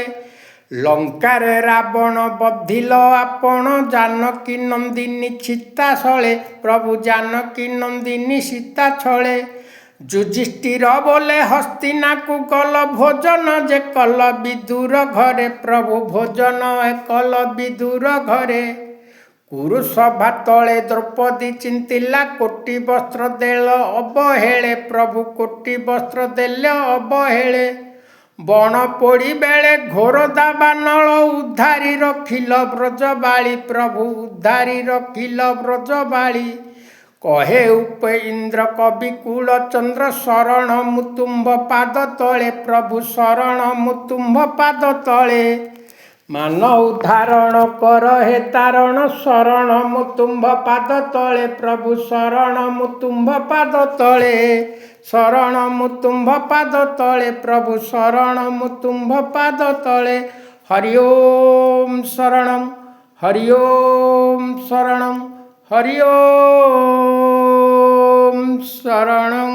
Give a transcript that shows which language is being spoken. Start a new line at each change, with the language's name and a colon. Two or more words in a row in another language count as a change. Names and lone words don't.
Odia: ଲଙ୍କାରେ ରାବଣ ବଧିଲ ଆପଣ ଜାନକୀ ନନ୍ଦିନୀ ସୀତା ଛଳେ। ପ୍ରଭୁ ଜାନକୀ ନନ୍ଦିନୀ ସୀତା ଛଳେ। ଯୁଧିଷ୍ଠିର ବୋଲେ ହସ୍ତିନା କୁଗଲ ଭୋଜନ ଯେ କଲ ବିଦୁର ଘରେ। ପ୍ରଭୁ ଭୋଜନ କଲ ବିଦୁର ଘରେ। କୁରୁସଭା ତଳେ ଦ୍ରୌପଦୀ ଚିନ୍ତିଲା କୋଟି ବସ୍ତ୍ର ଦେଲ ଅବହେଳେ। ପ୍ରଭୁ କୋଟି ବସ୍ତ୍ର ଦେଲେ ଅବହେଳେ। ବଣ ପୋଡ଼ୀ ବେଳେ ଘୋର ଦାବାନଳ ଉଦ୍ଧାରୀ ରଖିଲ ବ୍ରଜବାଳୀ। ପ୍ରଭୁ ଉଦ୍ଧାରୀ ରଖିଲ ବ୍ରଜବାଳୀ। କହେ ଉପେନ୍ଦ୍ର କବି କୁଳ ଚନ୍ଦ୍ର ଶରଣ ମୁତୁମ୍ବ ପାଦ ତଳେ। ପ୍ରଭୁ ଶରଣ ମୁତୁମ୍ବ ପାଦ ତଳେ। ମାନ ଉଦ୍ଧାରଣ କର ହେ ତାରଣ ଶରଣ ମୁତୁମ୍ବ ପାଦ ତଳେ। ପ୍ରଭୁ ଶରଣ ମୁତୁମ୍ବ ପାଦ ତଳେ। ଶରଣ ମୁତୁମ୍ବ ପାଦ ତଳେ। ପ୍ରଭୁ ଶରଣ ମୁତୁମ୍ବ ପାଦ ତଳେ।
Sanskrit: हरि ओम शरणम, हरि ओम शरणम, हरि ओम शरण।